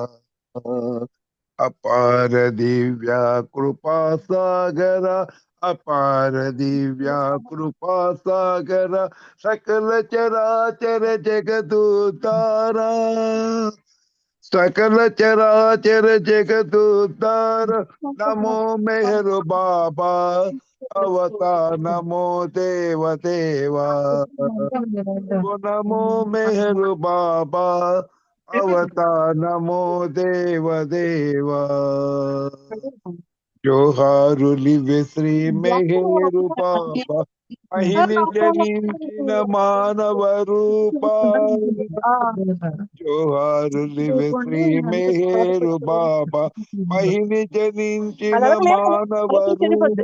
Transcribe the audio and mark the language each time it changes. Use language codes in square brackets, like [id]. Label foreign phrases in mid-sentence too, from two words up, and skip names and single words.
[hi] अपार दिव्या कृपा सागर अपार दिव्या कृपा सागर सकल चराचर जगदुद्धारा। सकल चराचर जगदुद्धार नमो मेहर बाबा अवतार नमो देव देवा। नमो मेहर बाबा अवतार नमो देव देवा। [te] జోహారులివే శ్రీ మెహరు బాబా మహిని జనించిన మానవ రూప. జోహారులివే శ్రీ మెహరు బాబా మహిని జనించిన మానవ రూప.